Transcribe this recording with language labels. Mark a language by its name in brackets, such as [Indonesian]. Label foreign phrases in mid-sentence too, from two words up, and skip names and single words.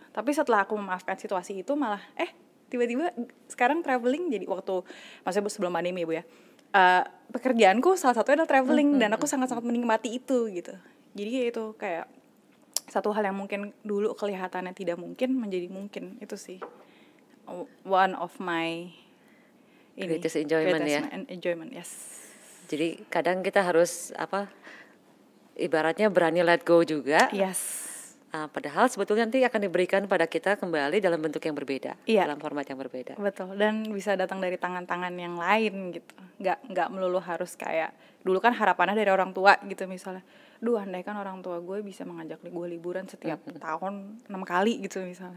[Indonesian] Tapi setelah aku memaafkan situasi itu, malah tiba-tiba sekarang traveling jadi, waktu maksudnya sebelum pandemi ya Bu ya, pekerjaanku salah satunya adalah traveling, dan aku sangat-sangat menikmati itu gitu. Jadi itu kayak satu hal yang mungkin dulu kelihatannya tidak mungkin menjadi mungkin. Itu sih [English] one of my Greatest enjoyment ya. enjoyment, yes. [Indonesian] Jadi kadang kita harus ibaratnya berani [English] let go [Indonesian] juga. Yes. Padahal sebetulnya nanti akan diberikan pada kita kembali dalam bentuk yang berbeda, dalam format yang berbeda. Betul, dan bisa datang dari tangan-tangan yang lain gitu. Nggak melulu harus kayak dulu kan harapannya dari orang tua gitu misalnya. Andai kan orang tua gue bisa mengajak gue liburan setiap tahun 6 kali gitu misalnya.